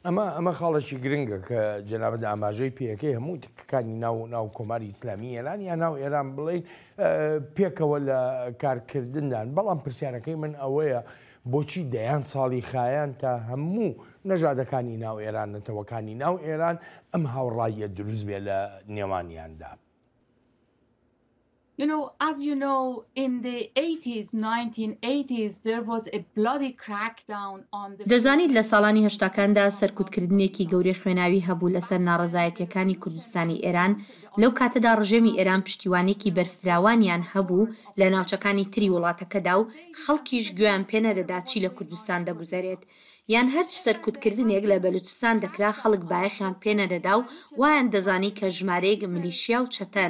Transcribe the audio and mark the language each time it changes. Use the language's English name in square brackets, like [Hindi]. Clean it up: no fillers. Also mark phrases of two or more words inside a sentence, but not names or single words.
[Central Kurdish] ئەمە خاڵێکی گرنگە کە جەنابەت ئاماژەی پێەکەی هەموو تکەکانی ناو کۆماری ئیسلامی ئێران یان ناو ئێران بڵێن پێکەوە لە کارکردندان. بەڵام پرسیارەکەی من ئەوەیە بۆچی دەیان ساڵی خایان تا هەموو نەژادەکانی ناو ئێران نەتەوەکانی ناو ئێران ئەم هاوڕاییە دروست بێ لە نێوانیاندا. [English] You know, as you know, in the 1980s, there was a bloody crackdown on the... [Central Kurdish] دەزانیت لە ساڵانی هەشتاکاندا سەرکوتکردنێکی گەورەی خوێناوی هەبوو لەسەر ناڕەزایەتیەکانی کوردستانی ئێران. لەو کاتەدا ڕژێمی ئێران پشتیوانێکی بەرفراوانیان هەبوو لە ناوچەکانی تری وڵاتەکەدا و خەڵکیش گویان پێ نەدەدا چی لە کوردستان دەگوزارێت. یان هەرچ سەرکوتکردنێک لە بەلوچستان دەکرا خەڵک بایەخیان پێ نەدەدا و وایان دەزانی کە ژمارەیەک میلیشیا و چەتەن.